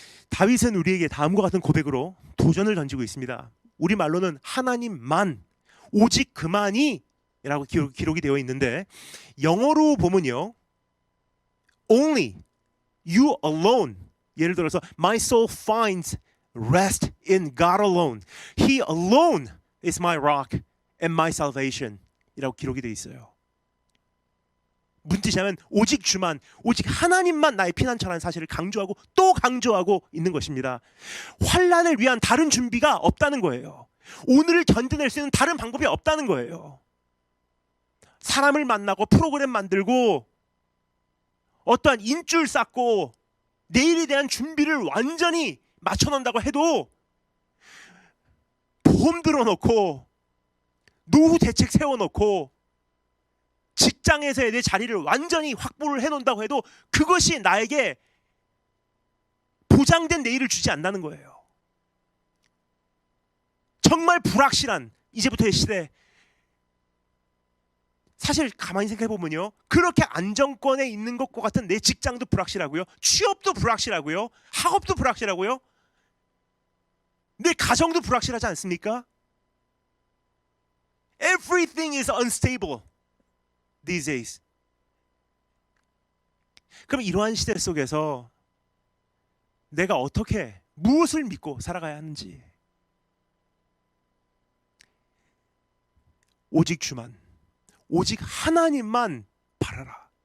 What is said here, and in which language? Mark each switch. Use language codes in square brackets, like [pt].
[ko] 다윗은 우리에게 다음과 같은 고백으로 도전을 던지고 있습니다. 우리말로는 하나님만, 오직 그만이 라고 기록이 되어 있는데, 영어로 보면요, [en] only, you alone. [ko] 예를 들어서 [en] my soul finds rest in God alone. He alone is my rock and my salvation [ko] 이라고 기록이 되어 있어요. 무슨 뜻이냐면 오직 주만, 오직 하나님만 나의 피난처라는 사실을 강조하고 또 강조하고 있는 것입니다. 환난을 위한 다른 준비가 없다는 거예요. 오늘을 견뎌낼 수 있는 다른 방법이 없다는 거예요. 사람을 만나고 프로그램 만들고 어떠한 인줄 쌓고 내일에 대한 준비를 완전히 맞춰놓는다고 해도, 보험 들어놓고 노후 대책 세워놓고 직장에서의 내 자리를 완전히 확보를 해놓는다고 해도 그것이 나에게 보장된 내일을 주지 않는다는 거예요. 정말 불확실한 이제부터의 시대, 사실 가만히 생각해보면요, 그렇게 안정권에 있는 것과 같은 내 직장도 불확실하고요, 취업도 불확실하고요, 학업도 불확실하고요, 내 가정도 불확실하지 않습니까? [en] Everything is unstable these days. [ko] 그럼 이러한 시대 속에서 내가 어떻게 무엇을 믿고 살아가야 하는지, 오직 주만, 오직 하나님만 바라라.